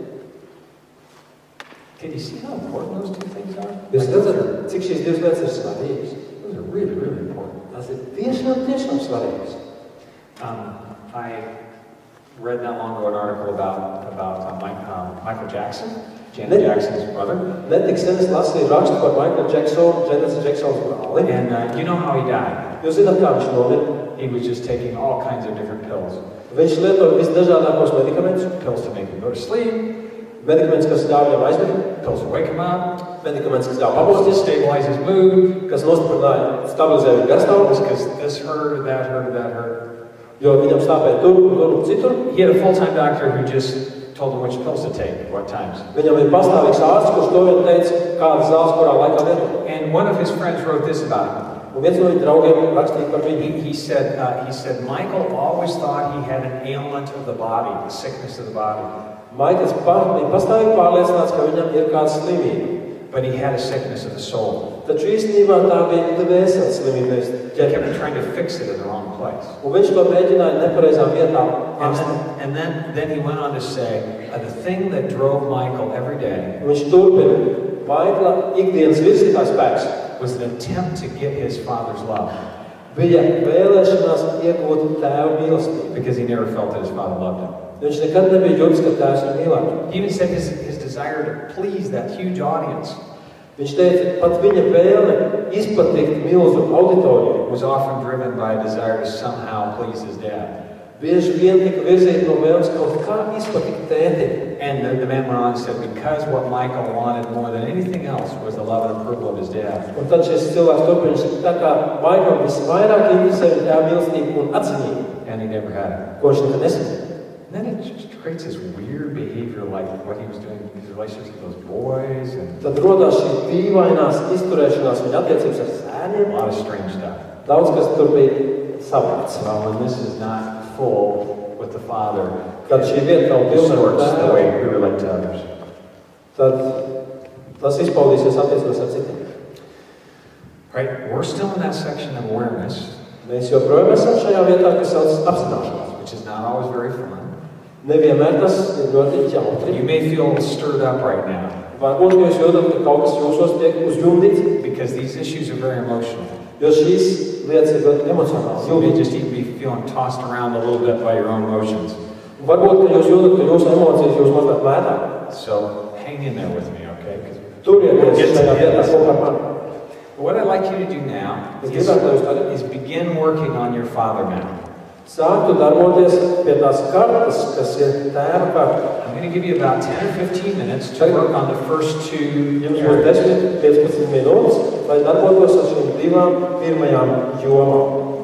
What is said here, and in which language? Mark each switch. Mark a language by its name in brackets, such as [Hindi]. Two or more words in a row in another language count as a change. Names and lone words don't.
[English] Can you see how important those two things are? [Latvian] Jūs redzat, cik šīs divas lietas ir svarīgas? [English] Those are really, really important. [Latvian] Tas ir tiešām svarīgas. [English] I read not long ago an article about Michael Jackson, Janet Jackson's brother. [Latvian] Netik sen es lasīju rakstu par Michael Jacksonu, Janet Jacksons brāli. [English] And you know how he died? [Latvian] Jūs zināt, kā viņš nomira? [English] He was just taking all kinds of different pills. [Latvian] Viņš lietoja visdažādākos medikamentus. [English] Pills to make him go to sleep, [Latvian] Medikaments, kas ļauj viņam aizmigt. [English] pills to wake him up, [Latvian] Medikaments, kas ļauj [English] pills to [Latvian] pamosties. [English] stabilize his mood, [Latvian] Kas nostiprināja, stabilizēja viņa garstāvokli. [English] because this hurt, that hurt, that hurt. [Latvian] Jo viņam stāvēja tur un citur. [English] He had a full-time doctor who just told him which pills to take at what times. [Latvian] Viņam ir pastāvīgs ārsts, kurš to vien teica, kādas zāles kurā laikā lietot. [English] And one of his friends wrote this about him. [Latvian] Un viens no viņa draugiem rakstīja par viņu. [English] He said, Michael always thought he had an ailment of the body, a sickness of the body. [Latvian] Maikls bija pastāvīgi pārliecināts, ka viņam ir kāda slimība. [English] But he had a sickness of the soul. [Latvian] Taču īstenībā tā bija dvēseles slimība. [English] He kept trying to fix it in the wrong place. [Latvian] Un viņš to mēģināja nepareizā vietā ārstēt. [English] And then he went on to say, the thing that drove Michael every day [Latvian] Viņš turpina. Maikla ikdienas virzītājs spēks [English] was an attempt to get his father's love, [Latvian] bija vēlēšanās iegūt tēva mīlestību. [English] because he never felt that his father loved him. [Latvian] Viņš nekad nebija jūtis, ka tēvs viņu mīlētu. [English] He even said his desire to please that huge audience [Latvian] Viņš teica, pat viņa vēlme izpatikt milzu auditoriju [English] was often driven by a desire to somehow please his dad. [Latvian] bieži vien tika virzīta no vēlmes kaut kā izpatikt tēti. [English] And the man went on and said, because what Michael wanted more than anything else was the love and approval of his dad. [Latvian] Un tad šis cilvēks turpina, tā kā Maikam visvairāk interesē viņa tēva mīlestība un atzinība, [English] And he never had it. [Latvian] ko viņš nekad nesaņēma. [English] And then it just creates this weird behavior like what he was doing in his relationships with those boys and [Latvian] Tad rodās šī dīvainās izturēšanās viņa attiecības ar [English] a [Latvian] sēniem. [English] lot of strange stuff. [Latvian] Daudz kas tur bija savāds. [English] Well, when this is not full with the Father, [Latvian] Kad šī vieta nav [English] it [Latvian] pilna ar [English] distorts the way [Latvian] tēvu, [English] we relate to others. [Latvian] tad tas izpaudīsies attiecībās ar citiem. [English] Right? We're still in that section of awareness, [Latvian] Mēs joprojām esam šajā vietā, kas sauc apzināšanās. [English] which is not always very fun. [Latvian] Nevienmēr tas ir ļoti jautri. [English] You may feel stirred up right now [Latvian] Varbūt jūs jūtat, ka kaut kas jūsos tiek uzjundīts, [English] because these issues are very emotional. [Latvian] jo šīs lietas ir ļoti emocionāls. [English] You may just even be feeling tossed around a little bit by your own emotions. [Latvian] Varbūt, ka jūs jūtat, ka jūsu emocijas jūs mazliet mētā. [English] So hang in there with me, okay? 'Cause [Latvian] Turieties šajā vietā kopā ar mani. [English] what I'd like you to do now [Latvian] Es gribētu, lai jūs tagad [English] is begin working on your Father map. [Latvian] sāktu darboties pie tās kartas, kas ir tēva karta. [English] I'm going to give you about 10 or 15 minutes to work on the first two [Latvian] Jums būs [English] areas. [Latvian] 10-15 minūtes, lai darbotos ar šīm divām pirmajām jomām.